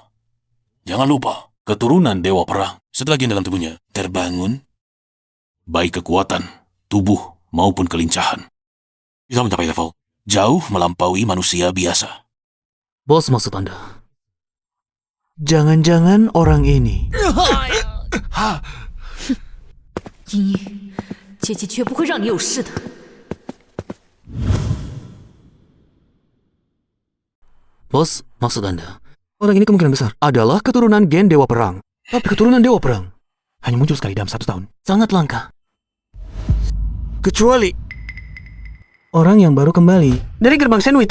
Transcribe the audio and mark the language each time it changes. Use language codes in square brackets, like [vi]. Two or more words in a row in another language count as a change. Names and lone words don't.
[id] Jangan lupa, keturunan Dewa Perang setelah gen dalam tubuhnya terbangun, baik kekuatan, tubuh, maupun kelincahan, bisa mencapai level jauh melampaui manusia biasa. Bos, maksud Anda? Jangan-jangan orang ini. [zh] 英英，姐姐绝不会让你有事的。 [id] Bos, maksud Anda? Orang ini kemungkinan besar adalah keturunan gen Dewa Perang. Tapi keturunan Dewa Perang hanya muncul sekali dalam 1 tahun. Sangat langka. Kecuali orang yang baru kembali dari gerbang Shenwu itu.